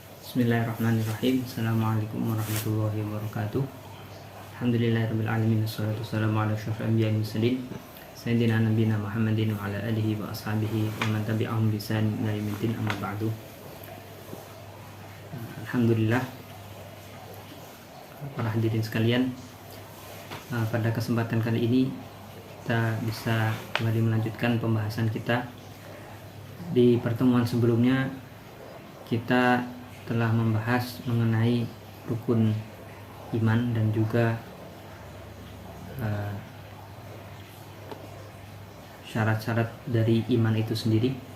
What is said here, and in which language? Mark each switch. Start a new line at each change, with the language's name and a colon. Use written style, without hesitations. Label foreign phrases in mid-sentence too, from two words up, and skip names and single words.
Arabic: بسم الله الرحمن الرحيم السلام عليكم ورحمة الله وبركاته. الحمد لله رب العالمين والصلاة والسلام على أشرف الأنبياء والمرسلين سيدنا نبينا محمد وعلى آله وأصحابه ومن تبعهم بإحسان إلى يوم أما بعد.
Indonesian: Alhamdulillah, para hadirin sekalian, pada kesempatan kali ini kita bisa kembali melanjutkan pembahasan kita. Di pertemuan sebelumnya kita telah membahas mengenai rukun iman dan juga syarat-syarat dari iman itu sendiri.